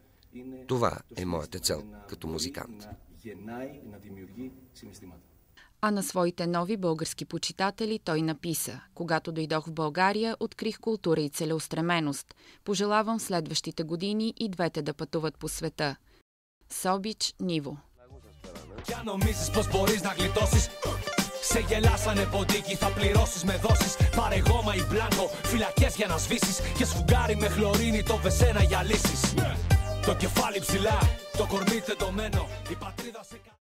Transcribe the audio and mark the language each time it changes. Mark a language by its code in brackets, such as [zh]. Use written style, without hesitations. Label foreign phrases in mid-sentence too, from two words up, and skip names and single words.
[bg] Това е моята цел като музикант. А на своите нови български почитатели той написа: когато дойдох в България, открих култура и целеустременост. Пожелавам в следващите години и двете да пътуват по света. Собич, Ниво. [el] Κι αν νομίζεις πως μπορείς να γλιτώσεις, σε γελάσανε ποντίκι, θα πληρώσεις με δόσεις. Πάρε γόμα ή μπλάνκο, φυλακές για να σβήσεις, και σφουγγάρι με χλωρίνη το βεζένα για λύσεις. Το κεφάλι ψηλά, το κορμί τεντωμένο, η πατρίδα σε...